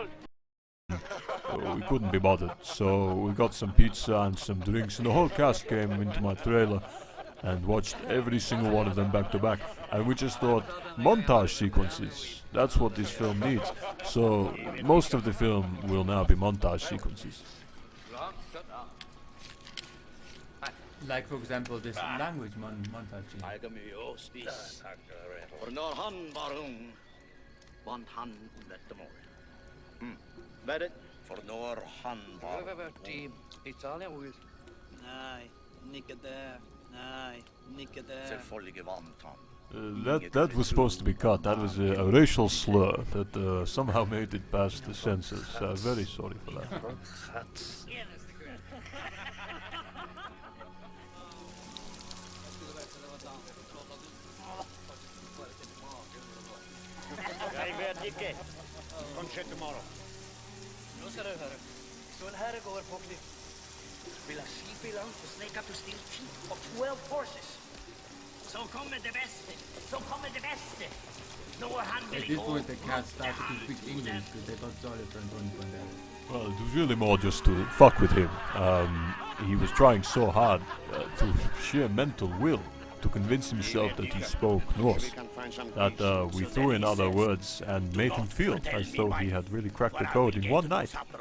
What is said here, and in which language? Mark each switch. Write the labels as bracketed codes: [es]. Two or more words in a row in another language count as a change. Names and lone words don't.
[en] We couldn't be bothered, so we got some pizza and some drinks, and the whole cast came into my trailer and watched every single one of them back to back. And we just thought, montage sequences, that's what this film needs. So most of the film will now be montage sequences. like for example this language montage scene. [no] For når han var ung, vant han dette målet. Hvad For når han var i Italien, Will? Nei, ikke der. Nei, ikke der. Selvfølgelig vant han. [en] That was supposed to be cut. That was a racial slur that somehow made it past the censors. Very sorry for that. [no] Jeg vet ikke. Kanskje tomorrow. Nå skal du høre. Så en herre går på klipp. Vil ha skip i land for [en] Snake to steal 10 of 12 horses. [no] Så kommer det beste. Så kommer det beste. Nå han [en] At [no] vil [en] this [no] gå. [en] point the cast started to speak English because they felt sorry for Antonio Banderas. Well, it was really more just to fuck with him. He was trying so hard to sheer mental will to convince himself that he spoke Norse, that we threw in other words and made him feel as though he had really cracked the code in one night.